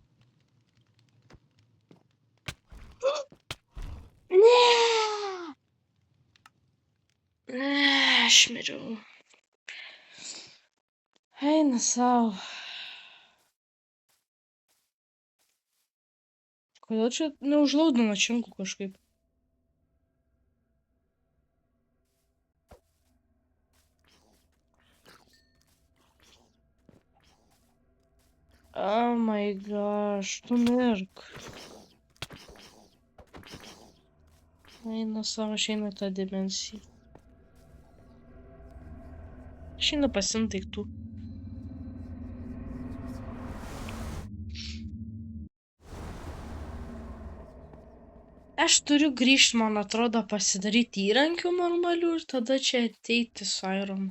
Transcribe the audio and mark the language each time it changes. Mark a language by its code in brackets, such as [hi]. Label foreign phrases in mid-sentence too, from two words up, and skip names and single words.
[lt] Ne! Aš miriau. Eina savo. Kodėl čia neužlaudino činku kažkaip? [en] Oh my gosh, [lt] tu mirk. Eina savo, aš einu į tą dimensiją. Aš einu pasiimti daiktų. Aš turiu grįžti, man atrodo, pasidaryti įrankių normalių ir tada čia ateiti su Ironu.